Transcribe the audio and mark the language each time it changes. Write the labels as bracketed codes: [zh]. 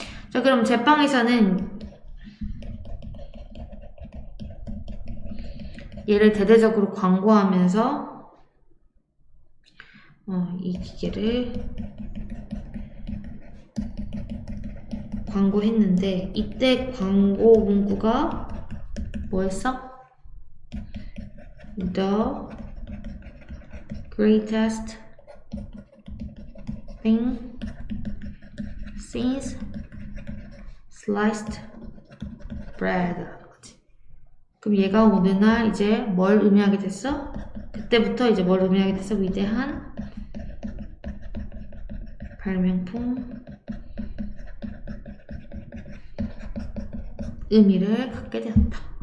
[ko] 자, 그럼 제빵에서는 얘를 대대적으로 광고하면서 이 기계를 광고했는데 이때 광고 문구가 뭐였어? [en] The greatest thing since sliced bread. [ko] 그럼 얘가 어느 날 이제 뭘 의미하게 됐어? 그때부터 이제 뭘 의미하게 됐어? 위대한 발명품 의미를 갖게 되었다.